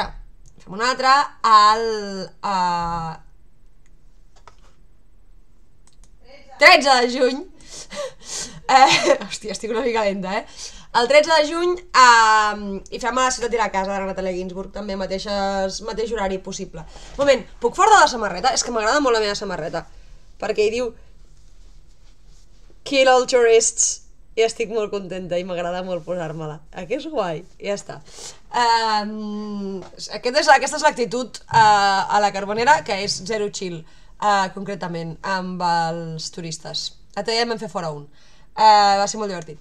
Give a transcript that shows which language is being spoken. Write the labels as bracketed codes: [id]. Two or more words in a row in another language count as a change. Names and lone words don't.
[ca] Fem un altre al... 13 de juny. Hòstia, estic una mica lenta, El 13 de juny i fem a la ciutat i la casa de Natalia Ginsburg, també mateix horari possible. Moment, puc fora de la samarreta? És que m'agrada molt la meva samarreta, perquè hi diu [en] Kill all tourists, [ca] i estic molt contenta i m'agrada molt posar-me-la. Que és guai, i ja està. Aquesta és l'actitud a la Carbonera, que és zero chill, concretament, amb els turistes. L'altre dia en vam fer fora un. Va ser molt divertit.